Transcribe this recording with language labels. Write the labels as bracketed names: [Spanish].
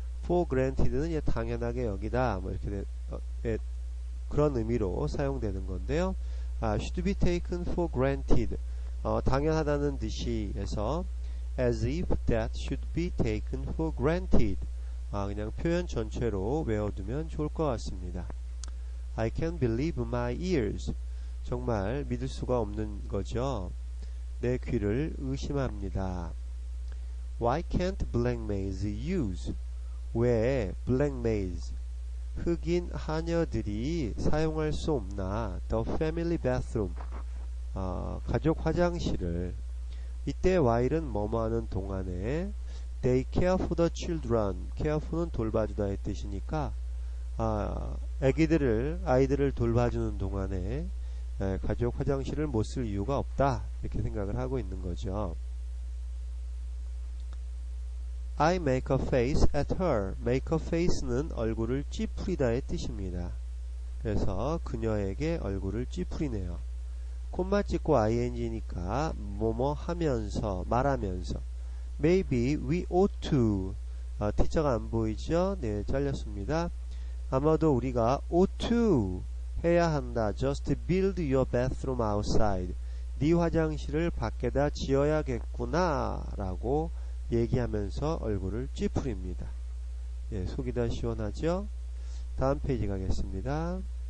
[Korean] for granted는 당연하게 여기다 뭐 이렇게 그런 의미로 사용되는 건데요. [English] should be taken for granted [Korean] 당연하다는 뜻이 해서 [English] as if that should be taken for granted [Korean] 그냥 표현 전체로 외워두면 좋을 것 같습니다. [English] I can't believe my ears [Korean] 정말 믿을 수가 없는 거죠. 내 귀를 의심합니다. [English] Why can't black maids use? [Korean] 왜 black maids, 흑인 하녀들이 사용할 수 없나? [English] The family bathroom, [Korean] 가족 화장실을. 이때 while은 뭐뭐 하는 동안에 [English] they care for the children, [Korean] care for는 돌봐주다의 뜻이니까 아이들을 돌봐주는 동안에 가족 화장실을 못 쓸 이유가 없다, 이렇게 생각을 하고 있는 거죠. [English] I make a face at her. [Korean] make a face는 얼굴을 찌푸리다의 뜻입니다. 그래서 그녀에게 얼굴을 찌푸리네요. 콤마 찍고 ing니까 뭐뭐 하면서, 말하면서. [English] Maybe we ought to. [Korean] T자가 안 보이죠? 네, 잘렸습니다. 아마도 우리가 ought to 해야 한다. [English] Just build your bathroom outside. [Korean] 네 화장실을 밖에다 지어야겠구나 라고 얘기하면서 얼굴을 찌푸립니다. 예, 속이 다 시원하죠? 다음 페이지 가겠습니다.